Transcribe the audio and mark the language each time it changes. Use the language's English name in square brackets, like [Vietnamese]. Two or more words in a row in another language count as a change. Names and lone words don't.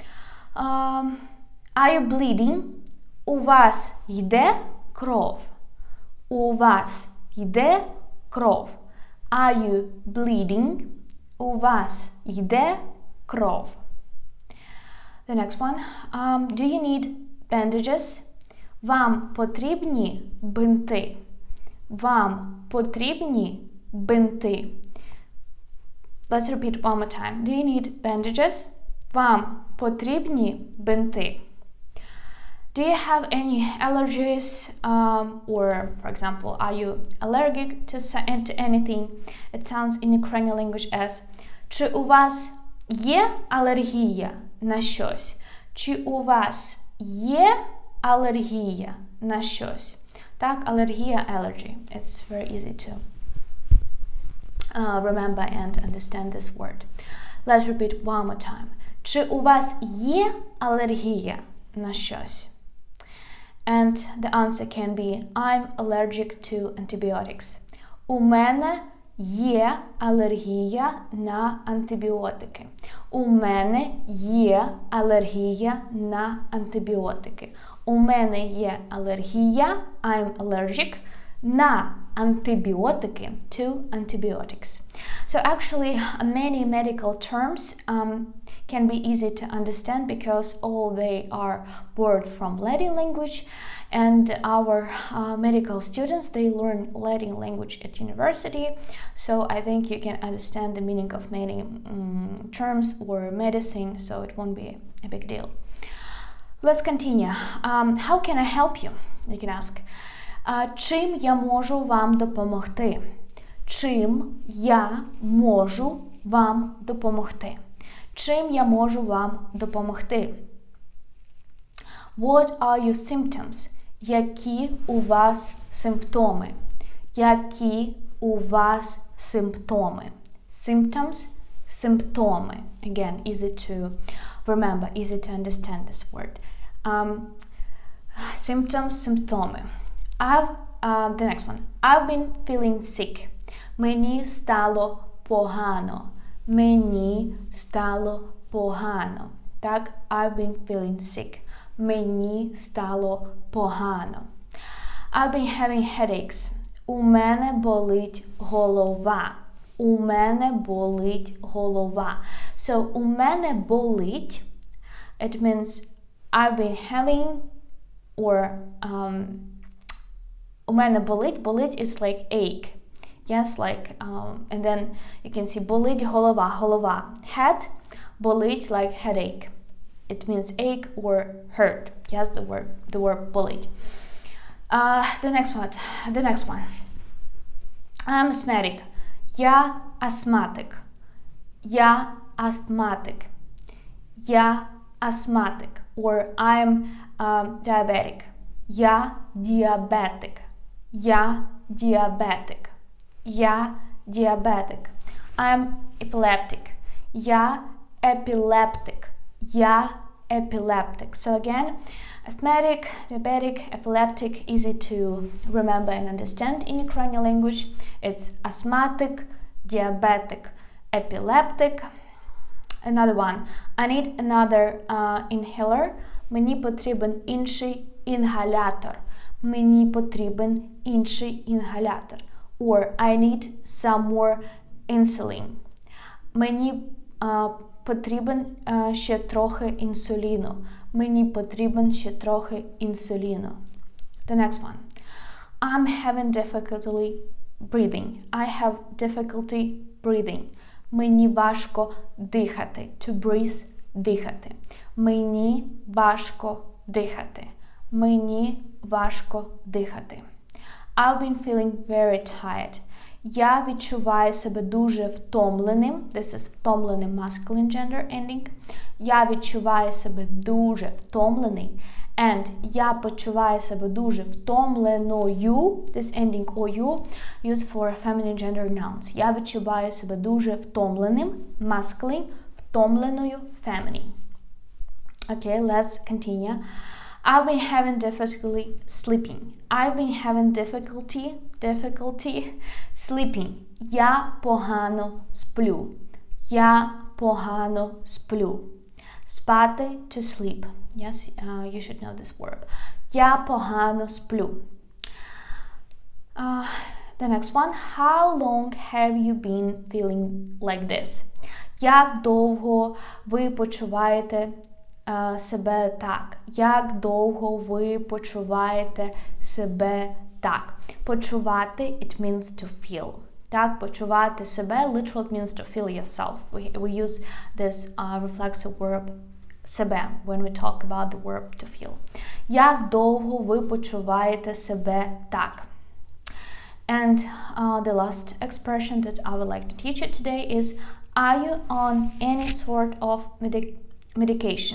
[English] Are you bleeding? [Ukrainian] У вас йде кров. У вас йде кров. [English] Are you bleeding? [Ukrainian] У вас йде кров. [English] The next one. Do you need bandages? [Ukrainian] Вам потрібні бинти. Вам потрібні бинти. [English] Let's repeat one more time. Do you need bandages? [Ukrainian] Вам потрібні бинти. [English] Do you have any allergies? Or, for example, are you allergic to anything? It sounds in Ukrainian language as [Ukrainian] Чи у вас є алергія на щось? Чи у вас є алергія на щось? Так, алергія, [English] allergy. It's very easy to remember and understand this word. Let's repeat one more time. [Ukrainian] Чи у вас є алергія на щось? [English] And the answer can be I'm allergic to antibiotics. [Ukrainian] У мене є алергія на антибіотики. У мене є алергія на антибіотики. У мене є алергія, [English] I'm allergic, на antibiotic, to antibiotics. So actually many medical terms can be easy to understand because all they are borrowed from Latin language, and our medical students, they learn Latin language at university, so I think you can understand the meaning of many terms or medicine, so it won't be a big deal. Let's continue. How can I help you? You can ask. [Ukrainian] Чим я можу вам допомогти? Чим я можу вам допомогти? Чим я можу вам допомогти? [English] What are your symptoms? [Ukrainian] Які у вас симптоми? Які у вас симптоми? [English] Symptoms, симптоми. Again, easy to remember, easy to understand this word. Symptoms, симптоми. The next one. I've been feeling sick. [Ukrainian] Мені стало погано. Мені стало погано. Так, [English] I've been feeling sick. [Ukrainian] Мені стало погано. [English] I've been having headaches. [Ukrainian] У мене болить голова. У мене болить голова. So, у мене болить, [English] it means I've been having, or [Ukrainian] у мене болить, [English] болить is like ache. Yes, like, and then you can see [Ukrainian] болить голова, [English] голова. Head, болить like headache. It means ache or hurt. Yes, the word болить. The next one. I'm asthmatic. [Ukrainian] Я астматик. Я астматик. Я астматик. [English] Or I'm diabetic. [Ukrainian] Я диабетик. Я диабетик. Я диабетик. [English] I'm epileptic. [Ukrainian] Я epileptic. Я epileptic. [English] So again, asthmatic, diabetic, epileptic, easy to remember and understand in Ukrainian language. It's asthmatic, diabetic, epileptic. Another one. I need another inhaler. [Ukrainian] Мені потрібен інший інгалятор. Мені потрібен інший інгалятор. [English] Or I need some more insulin. [Ukrainian] Мені потрібен ще трохи інсуліну. Мені потрібен ще трохи інсуліну. [English] The next one. I'm having difficulty breathing. I have difficulty breathing. [Ukrainian] Мені важко дихати. [English] To breathe – [Ukrainian] дихати. Мені важко дихати. Мені важко дихати. [English] I've been feeling very tired. [Ukrainian] Я відчуваю себе дуже втомленим. [English] This is втомленим masculine gender ending. [Ukrainian] Я відчуваю себе дуже втомлений. And я почуваю себе дуже втомленою. [English] This ending OU used for feminine gender nouns. [Ukrainian] Я відчуваю себе дуже втомленим. [English] Masculine. Втомленою feminine. Okay, let's continue. I've been having difficulty sleeping. I've been having difficulty sleeping. [Ukrainian] Я погано сплю. Я погано сплю. Спати, [English] to sleep. Yes, you should know this verb. [Ukrainian] Я погано сплю. [English] The next one. How long have you been feeling like this? [Ukrainian] Як довго ви почуваєте себе так? Як довго ви почуваєте себе так? Почувати, [English] it means to feel. [Ukrainian] Так, почувати себе, [English] literal it means to feel yourself. We use this reflexive verb себе when we talk about the verb to feel. [Ukrainian] Як довго ви почуваєте себе так? [English] And the last expression that I would like to teach you today is, are you on any sort of medication?